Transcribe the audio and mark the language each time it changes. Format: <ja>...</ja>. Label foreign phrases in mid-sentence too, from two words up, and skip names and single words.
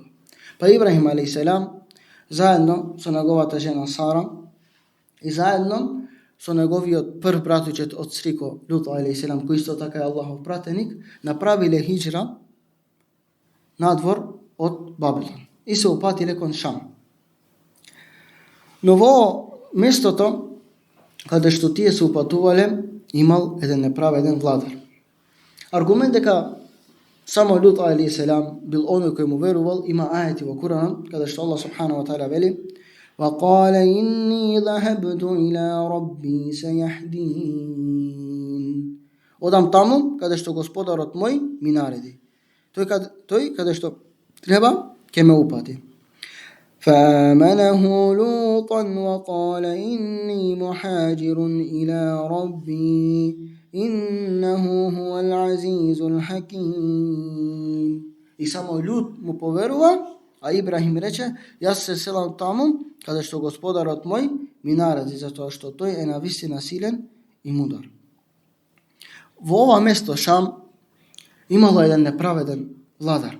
<mk>Па Ибрахим алейхиселам заедно со неговата жена Сара и заедно со неговиот прв братучет од стрико Лут алейхиселам, кој исто така е Аллахов пратеник, направиле хиџра надвор од Бабилон и се упатиле кон Шам. Но во местото каде што тие се упатувале, имал еден неправеден владар. Аргумент дека само Лут алейхиселам бил оној кој му верувал, има ајети во Куранот каде што Аллах</mk> <ar>سبحانه وتعالى</ar> <mk>вели:</mk> <ar>وَقَالَ إِنِّي ذَهَبْتُ إِلَى رَبِّي سَيَهْدِينِ.</ar> <mk>Одам таму каде што Господарот мој ми нареди. Тој каде што треба ќе ме упати.</mk> <ar>فَآمَنَهُ لُوطًا وَقَالَ إِنِّي مُهَاجِرٌ إِلَى رَبِّي إِنَّهُ هُوَ الْعَزِيزُ الْحَكِيمُ.</ar> <mk>И само Лут му поверува, а Ибрахим рече: "Јас се селам таму каде што Господарот мој ми нареди, затоа што тој е навистина силен и мудар." Во ова место Шам имало еден неправеден владар.</mk>